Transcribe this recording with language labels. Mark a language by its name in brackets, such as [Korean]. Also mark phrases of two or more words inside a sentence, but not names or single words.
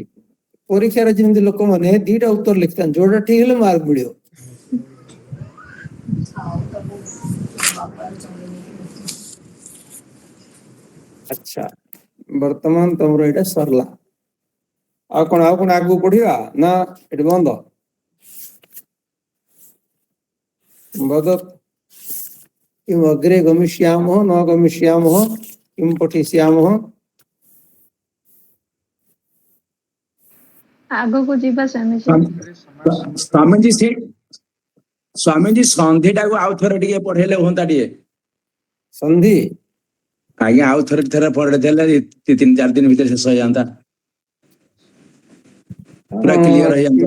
[Odia] ପରୀକ୍ଷାରେ ଯେମିତି ଲୋକମାନେ ଦିଟା ଉତ୍ତର ଲେଖିଥାନ୍ତି, ଯୋଉଟା ଠିକ ହେଲେ ମାର୍କ ମିଳିବ। ଆଚ୍ଛା, ବର୍ତ୍ତମାନ ତମର ଏଇଟା ସରିଲା। ଆଉ କଣ ଆଗକୁ ପଢିବା ନା ଏଠି ବନ୍ଦ? [Sanskrit] किम अग्रे गमिष्यामः न गमिष्यामः किम पठिष्यामः? [Odia] ଆଗକୁ ଯିବା ସ୍ୱାମୀଜୀ। ସ୍ୱାମୀଜୀ ସନ୍ଧିଟାକୁ ଆଉ ଥରେ ଟିକେ ପଢେଇଲେ ହୁଅନ୍ତା ଟିକେ। ସନ୍ଧି ଆଜ୍ଞା ଆଉ ଥରେ ପଢେଇଦେଲେ 3-4 ଦିନ ଭିତରେ ଶେଷ ହେଇଯାନ୍ତା, ପୁରା କ୍ଲିୟର ହେଇଯାନ୍ତା।